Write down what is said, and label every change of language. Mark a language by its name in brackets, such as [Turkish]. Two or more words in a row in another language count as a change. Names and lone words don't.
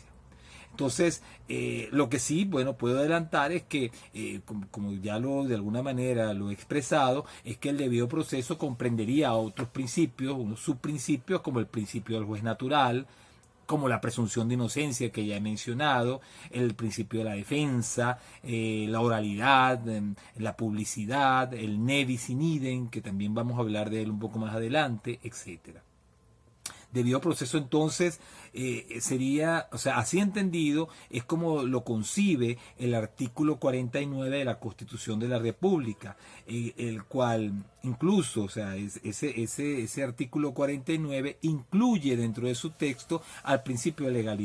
[Spanish] Entonces, lo que sí, puedo adelantar es que, como ya de alguna manera lo he expresado, es que el debido proceso comprendería otros principios, unos subprincipios, como el principio del juez natural, como la presunción de inocencia que ya he mencionado, el principio de la defensa, la oralidad, la publicidad, el [Latin] ne bis in idem, [Spanish] que también vamos a hablar de él un poco más adelante, etcétera. debido proceso entonces sería, o sea, así entendido, es como lo concibe el artículo 49 de la Constitución de la República, el cual incluso, o sea, ese artículo 49 incluye dentro de su texto al principio de legalidad.